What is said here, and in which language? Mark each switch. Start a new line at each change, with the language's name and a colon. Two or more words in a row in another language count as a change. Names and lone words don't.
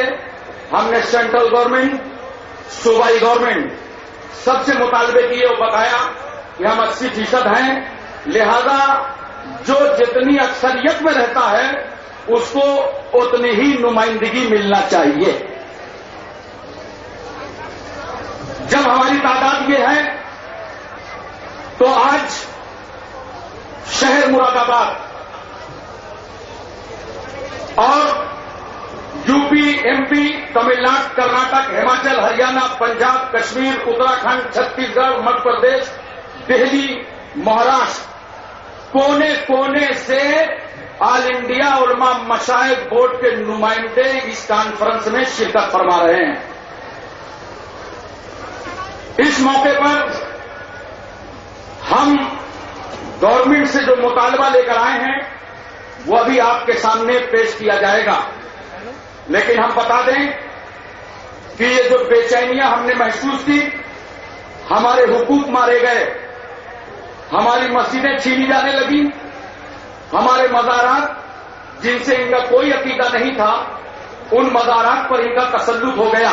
Urdu: ہم نے
English: central government,
Urdu: صوبائی گورنمنٹ سب سے مطالبے کیے اور بتایا کہ ہم 80% ہیں، لہذا جو جتنی اکثریت میں رہتا ہے اس کو اتنی ہی نمائندگی ملنا چاہیے. جب ہماری تعداد یہ ہے تو آج شہر مراد آباد اور یو پی، ایم پی، تمل ناڈو، کرناٹک، ہماچل، ہریانہ، پنجاب، کشمیر، اتراکھنڈ، چھتیس گڑھ، مدھیہ پردیش، دہلی، مہاراشٹر، کونے کونے سے آل انڈیا علماء مشائخ بورڈ کے نمائندے اس کانفرنس میں شرکت فرما رہے ہیں. اس موقع پر ہم گورنمنٹ سے جو مطالبہ لے کر آئے ہیں وہ ابھی آپ کے سامنے پیش کیا جائے گا، لیکن ہم بتا دیں کہ یہ جو بے چینیاں ہم نے محسوس کی، ہمارے حقوق مارے گئے، ہماری مسجدیں چھینی جانے لگیں، ہمارے مزارات جن سے ان کا کوئی عقیدہ نہیں تھا ان مزارات پر ان کا تسلط ہو گیا.